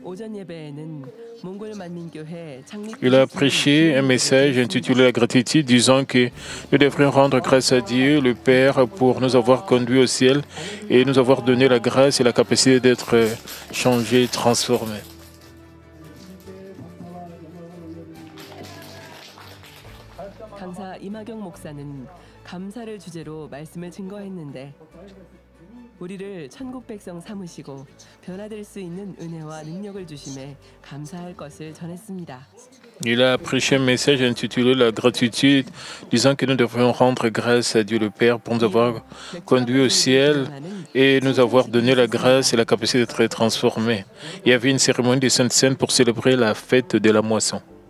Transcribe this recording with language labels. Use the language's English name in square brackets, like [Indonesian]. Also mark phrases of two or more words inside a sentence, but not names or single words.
[French] Il a prêché un message intitulé La gratitude, disant que nous devrions rendre grâce à Dieu, le Père, pour nous avoir conduits au ciel et nous avoir donné la grâce et la capacité d'être changés, transformés. [Korean] 우리를 천국 백성 삼으시고 변화될 수 있는 은혜와 능력을 주심에 감사할 것을 전했습니다. [French] Il a prêché un message intitulé La gratitude, disant que nous devrions rendre grâce à Dieu le Père pour nous avoir conduits au ciel et nous avoir donné la grâce et la capacité d'être transformés. Il y avait une cérémonie de Sainte Seine pour célébrer la fête de la moisson.